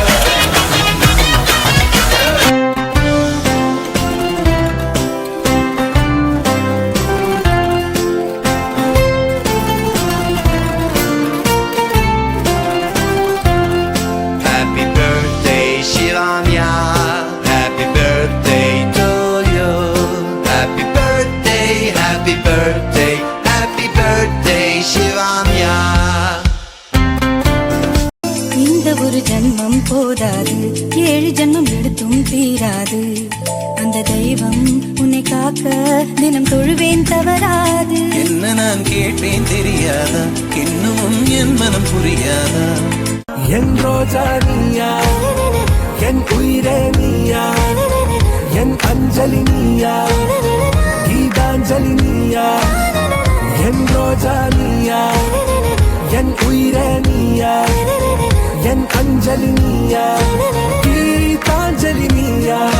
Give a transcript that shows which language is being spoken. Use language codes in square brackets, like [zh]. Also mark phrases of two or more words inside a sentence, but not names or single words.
[en] Happy birthday Shivanya Happy birthday to you Happy birthday Happy birthday Happy birthday Shivanya [ta] இந்த ஒரு ஜன்மம் போதாது 7 ஜன்மம் எடுத்தும் தீராது அந்த தெய்வம் உன்னை காக்க தினம் தொழுவேன் தவறாது என்ன நான் கேட்பேன் தெரியாதா இன்னும் என் மனம் புரியாதா என் ரோஜா நீயா என் உயிரே நீயா என் அஞ்சலி நீயா கீதாஞ்சலி நீயா என் ரோஜா நீயா என் உயிரே நீயா என் அஞ்சலி நீயா கீதாஞ்சலி நீயா